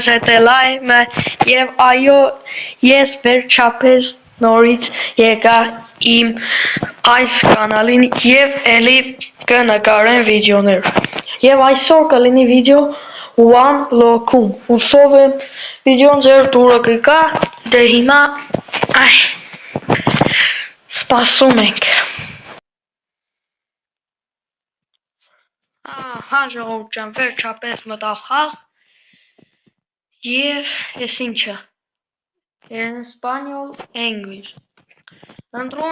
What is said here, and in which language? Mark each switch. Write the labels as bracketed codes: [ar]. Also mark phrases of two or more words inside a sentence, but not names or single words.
[hy] Շետելայմը եւ այո ես վերջապես նորից եկա իմ այս կանալին եւ էլի կնկարեմ վիդեոներ եւ այսօր կլինի վիդեո one block-ում հուսով եմ վիդեոն ձեր դուրը կգա դե հիմա սպասում ենք հա ժողովուրդ ջան վերջապես մտավ խաղ եւ ես ինչը Espanol English Ընտրում